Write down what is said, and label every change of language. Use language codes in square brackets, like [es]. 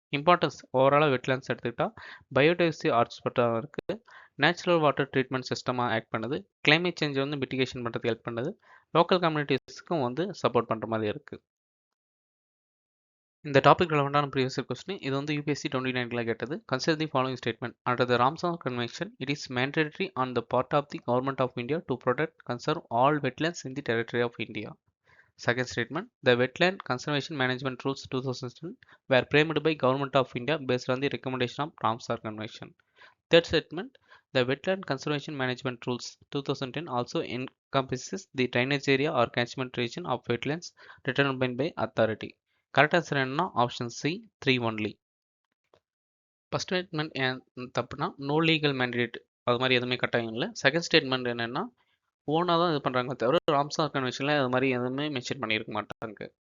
[ta] Importance ஓவராலாக wetlands எடுத்துக்கிட்டால் biodiversity ஹாட்ஸ்பாட்டாக இருக்குது, நேச்சுரல் வாட்டர் ட்ரீட்மெண்ட் சிஸ்டமாக ஆக்ட் பண்ணுது, கிளைமேட் சேஞ்ச் வந்து மிட்டிகேஷன் பண்ணுறதுக்கு ஹெல்ப் பண்ணுது, லோக்கல் கம்யூனிட்டிஸ்க்கும் வந்து சப்போர்ட் பண்ணுற மாதிரி இருக்குது. இந்த டாபிக் ரெலவெண்டான ப்ரீவியஸ் கொஸ்டின். இது வந்து யூபிஎஸ்சி 2019 கேட்டது. [en] Consider the following statement. Under the Ramsar convention it is mandatory on the part of the government of India to protect conserve all wetlands in the territory of India. Second statement, the Wetland Conservation Management Rules 2010 were framed by Government of India based on the recommendation of Ramsar Convention. Third statement, the Wetland Conservation Management Rules 2010 also encompasses the drainage area or catchment region of wetlands determined by authority. [ta] Correct answer என்னன்னா option C 3 only. First statement ஏன் தப்புனா no legal mandate அது மாதிரி எதுவுமே கட்டாயம் இல்லை. Second statement என்னன்னா ஓனாக தான் இது பண்ணுறாங்க தவிர ராம்சார் கன்வென்ஷனில் அது மாதிரி எதுவுமே மென்ஷன் பண்ணியிருக்க மாட்டாங்க.